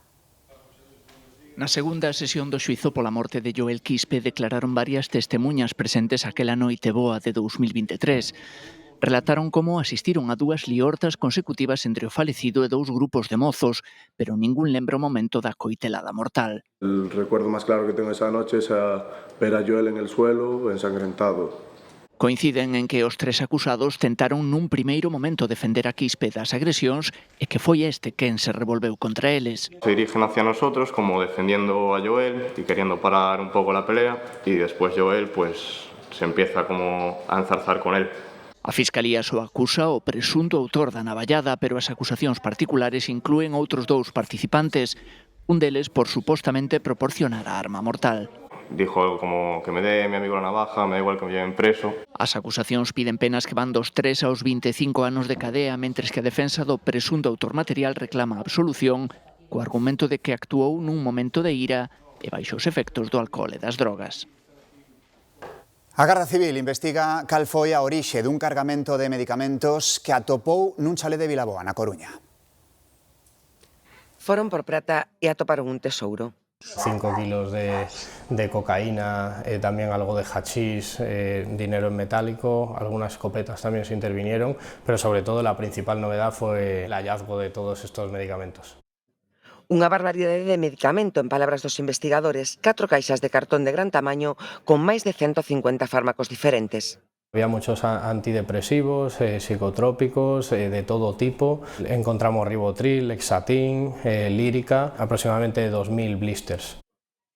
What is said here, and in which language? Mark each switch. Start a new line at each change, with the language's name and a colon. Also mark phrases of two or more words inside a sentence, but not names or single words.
Galician: Na segunda sesión do xuízo pola morte de Joel Quispe declararon varias testemuñas presentes aquela noite boa de 2023. Relataron como asistiron a 2 liortas consecutivas entre o falecido e 2 grupos de mozos, pero ningún lembra o momento da coitelada mortal.
Spanish: El recuerdo más claro que tengo esa noche es ver a Joel en el suelo, ensangrentado.
Galician: Coinciden en que os 3 acusados tentaron nun primeiro momento defender a Quispe das agresións e que foi este quen se revolveu contra eles.
Spanish: Se dirigen hacia nosotros como defendiendo a Joel y queriendo parar un poco la pelea y después Joel pues se empieza como a enzarzar con él.
Galician: A Fiscalía só acusa o presunto autor da navallada, pero as acusacións particulares inclúen outros 2 participantes, un deles por supostamente proporcionar a arma mortal.
Spanish: Dijo algo como que me dé mi amigo la navaja, me da igual que me lleven preso.
Galician: As acusacións piden penas que van dos 3 aos 25 anos de cadea, mentres que a defensa do presunto autor material reclama a absolución co argumento de que actuou nun momento de ira e baixo os efectos do alcohol e das drogas. A Garda Civil investiga cal foi a orixe dun cargamento de medicamentos que atopou nun chalé de Vilaboa, na Coruña. Foron por prata e atoparon un tesouro.
Spanish: 5 kilos de cocaína, también algo de hachís, dinero en metálico, algunas escopetas también se intervinieron, pero sobre todo la principal novedad fue el hallazgo de todos estos medicamentos.
Galician: Unha barbaridade de medicamento, en palabras dos investigadores, 4 caixas de cartón de gran tamaño con máis de 150 fármacos diferentes.
Spanish: Había muchos antidepresivos, psicotrópicos, de todo tipo. Encontramos Rivotril, Lexatin, Lírica, aproximadamente 2.000 blisters.